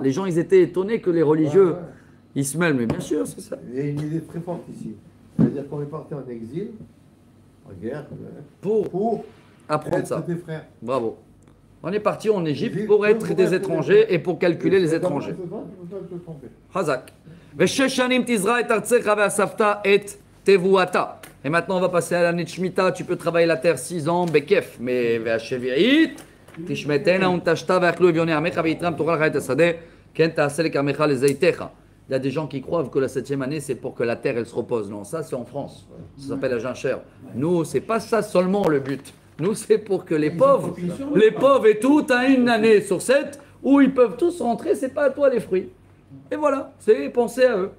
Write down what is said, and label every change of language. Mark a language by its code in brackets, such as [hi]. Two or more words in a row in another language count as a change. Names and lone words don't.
[fr] Les gens, ils étaient étonnés que les religieux, ils se mêlent. Mais bien sûr, c'est ça. Il y a une idée très forte ici. C'est-à-dire qu'on est parti en exil, en guerre, pour apprendre ça. Des frères. Bravo. On est parti en Égypte pour être des étrangers et pour calculer les étrangers. Hazak. [he] ושש שנים תזרע את ארצך ואספת את תבואתה. [fr] Et maintenant, on va passer à l'année de Shemitah. Tu peux travailler la terre 6 ans, bekef. [he] Mais והשביעית תשמטנה ונטשתה ואכלו אביוני עמך ויתרם תורה לחית השדה כן תעשה לכרמך לזיתך. [fr] Il y a des gens qui croient que la 7e année, c'est pour que la terre, elle se repose. Non, ça, c'est en France. Ça s'appelle la jachère. Nous, c'est pas ça seulement le but. Nous, c'est pour que les pauvres et tout, à une année sur 7, où ils peuvent tous rentrer, c'est pas à toi les fruits. Et voilà, c'est penser à eux.